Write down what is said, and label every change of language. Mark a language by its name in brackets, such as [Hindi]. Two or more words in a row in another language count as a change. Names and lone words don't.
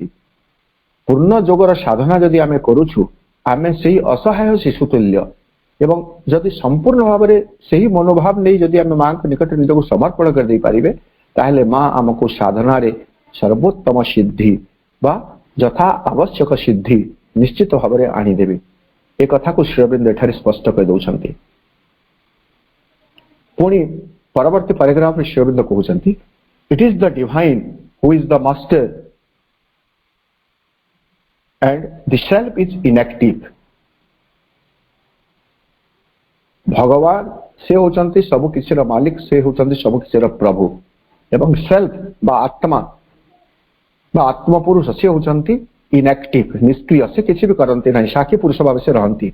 [Odia] ପୂର୍ଣ୍ଣ ଯୋଗର ସାଧନା ଯଦି ଆମେ କରୁଛୁ ଆମେ ସେଇ ଅସହାୟ ଶିଶୁ ତୁଲ୍ୟ ଏବଂ ଯଦି ସମ୍ପୂର୍ଣ୍ଣ ଭାବରେ ସେହି ମନୋଭାବ ନେଇ ଯଦି ଆମେ ମାଙ୍କ ନିକଟରେ ନିଜକୁ ସମର୍ପଣ କରିଦେଇ ପାରିବେ ତାହେଲେ ମା ଆମକୁ ସାଧନାରେ ସର୍ବୋତ୍ତମ ସିଦ୍ଧି ବା ଯଥା ଆବଶ୍ୟକ ସିଦ୍ଧି ନିଶ୍ଚିତ ଭାବରେ ଆଣିଦେବେ। ଏ କଥାକୁ ଶ୍ରୀ ଅରବିନ୍ଦ ଏଠାରେ ସ୍ପଷ୍ଟ କରିଦେଉଛନ୍ତି। ପୁଣି ପରବର୍ତ୍ତୀ ପାରାଗ୍ରାଫରେ ଶ୍ରୀ ଅରବିନ୍ଦ କହୁଛନ୍ତି, [English] it is the Divine who is the Master and the self is inactive। [Odia] ଭଗବାନ ସେ ହଉଛନ୍ତି ସବୁ କିଛିର ମାଲିକ, ସେ ହଉଛନ୍ତି ସବୁ କିଛିର ପ୍ରଭୁ ଏବଂ ସେଲ୍ଫ ବା ଆତ୍ମା ବା ଆତ୍ମପୁରୁଷ ସେ ହଉଛନ୍ତି ଇନଆକ୍ଟିଭ, ନିଷ୍କ୍ରିୟ, ସେ କିଛି ବି କରନ୍ତି ନାହିଁ, ସାକ୍ଷୀ ପୁରୁଷ ଭାବେ ସେ ରହନ୍ତି।